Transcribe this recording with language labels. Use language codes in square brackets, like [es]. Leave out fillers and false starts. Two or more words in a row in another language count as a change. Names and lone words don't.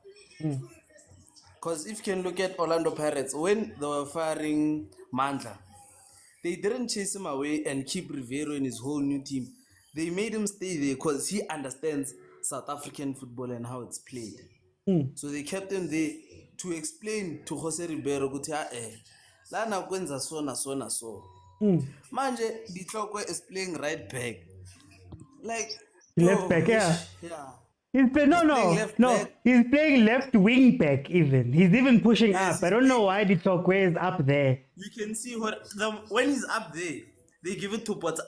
[en] Because if you can look at Orlando Pirates, when they were firing Mandla, they didn't chase him away and keep Rivero in his whole new team. They made him stay there because he understands South African football and how it's played. So they kept him there to explain to Jose Ribeiro [zu] ukuthi lana kwenza so na so na so. [en] Manje Ditlokwe is playing right back. Like left back, yeah. He's playing he's playing left wing back even. He's even pushing up. I don't know why Ditlokwe is up there. You can see when he's up there, they give it to Potsana.